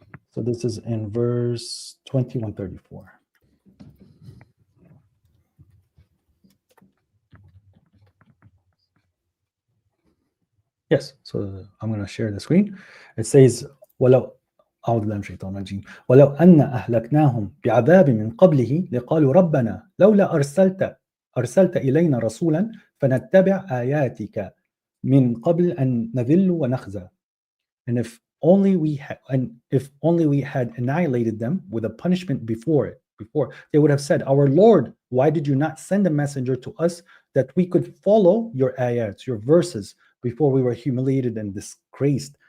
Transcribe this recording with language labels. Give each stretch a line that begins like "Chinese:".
English: So this is in verse 2134. Yes, so I'm going to share the screen. It says,
Arabic: ولو أعوذ بالله من الشيطان الرجيم ولو أن أهلكناهم بعذاب من قبله لقالوا ربنا لولا أرسلت إلينا رسولا فنتبع آياتك من قبل أن نذل ونخزى.
English: And if only we had annihilated them with a punishment before they would have said, our Lord, why did you not send a messenger to us that we could follow your ayats, your verses, before we were humiliated and disgraced?